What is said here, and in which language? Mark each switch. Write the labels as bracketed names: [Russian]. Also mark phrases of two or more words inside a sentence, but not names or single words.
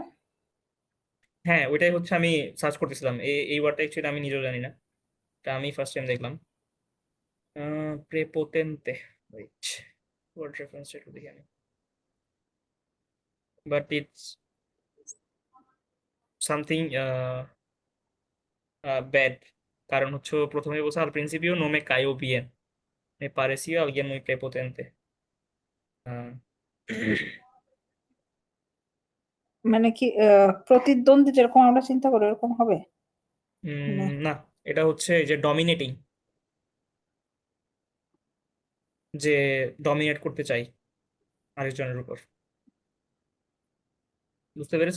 [Bangla] হ্যাঁ ওইটাই হচ্ছে আমি সার্চ করতেছিলাম, এই ওয়ার্ডটা অ্যাকচুয়ালি আমি নিজেও জানি না, এটা আমি [English] first time [Bangla] দেখলাম। প্রেপোটেন্টে, ওয়েট, [English] word reference [Bangla] একটু দেখি আমি, [English] but it's something bad, [Bangla] কারণ হচ্ছে ও প্রথমে বলছে [Spanish] al principio no me cayó bien, me pareció alguien muy prepotente. আহ, [Bangla] মানে কি প্রতিদ্বন্দ্বী যেরকম আমরা চিন্তা করি এরকম হবে? মানে না, এটা হচ্ছে যে ডমিনেটিং, যে ডমিনেট করতে চাই আরেকজনের উপর, বুঝতে পেরেছেন?